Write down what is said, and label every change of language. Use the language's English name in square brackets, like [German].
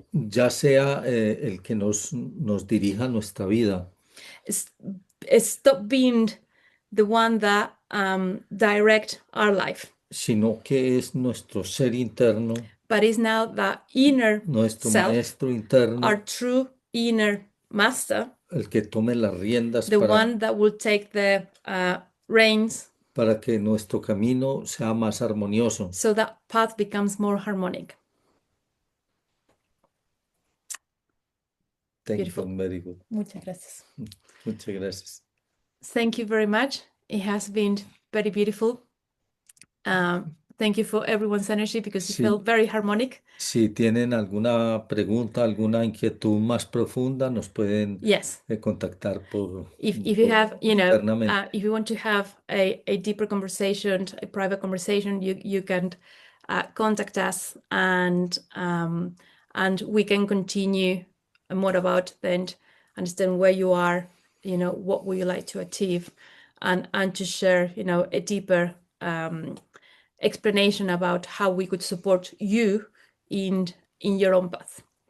[Spanish] ya sea el que nos dirija nuestra vida, [English] stop being the one that direct our life, [Spanish] sino que es nuestro ser interno, [English] but is now that inner [Spanish] nuestro [English] self, [Spanish] maestro interno, [English] our true inner master, [Spanish] el que tome las riendas [English] the one that will take the reins, [Spanish] para que nuestro camino sea más armonioso. [English] so that path becomes more harmonic. Beautiful. Very good. [Spanish] Muchas gracias. Muchas gracias. [English] Thank you very much. It has been very beautiful. Thank you for everyone's energy, because it felt very harmonic. [Spanish] Si tienen alguna pregunta, alguna inquietud más profunda, nos pueden contactar por [English] if you have, [Spanish] internamente. [English] if you want to have a deeper conversation, a private conversation, you can contact us, and we can continue more about then understand where you are, what would you like to achieve, and to share, a deeper explanation about how we could support you in your own path.